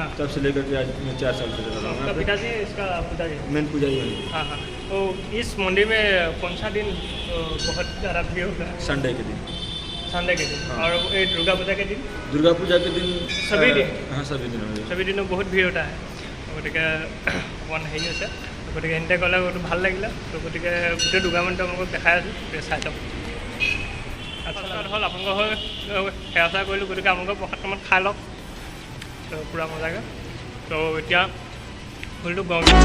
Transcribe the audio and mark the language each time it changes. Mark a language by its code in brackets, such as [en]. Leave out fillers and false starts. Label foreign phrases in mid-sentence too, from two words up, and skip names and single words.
[hi] तब से लेकर के आज मैं 4 साल से रह रहा हूँ। पिताजी इसका पिताजी मेन पुजारी है। हाँ हाँ तो इस मंदिर में कौन सा दिन बहुत ज़्यादा भीड़ होता है? संडे के दिन। संडे के दिन। हाँ। और ये दुर्गा पूजा के दिन? दुर्गा पूजा के दिन सभी दिन? हाँ सभी दिन हो गए। सभी दिनों बहुत भीड़ होता है। [as] গতিকে অকণমান হেৰি হৈছে। গতিকে সিহঁতে গ'লে বহুত ভাল লাগিলে। তো গতিকে গোটেই দুৰ্গা মন্দিৰ আপোনালোকক দেখাই আছোঁ, চাই যাওক। আচলতে হ'ল আপোনালোকৰ হৈ সেৱা চেৱা কৰিলোঁ। গতিকে আপোনালোকৰ প্ৰসাদমান খাই লওক। তো পূৰা মজাকৈ। তো এতিয়া ফুলটো গৰম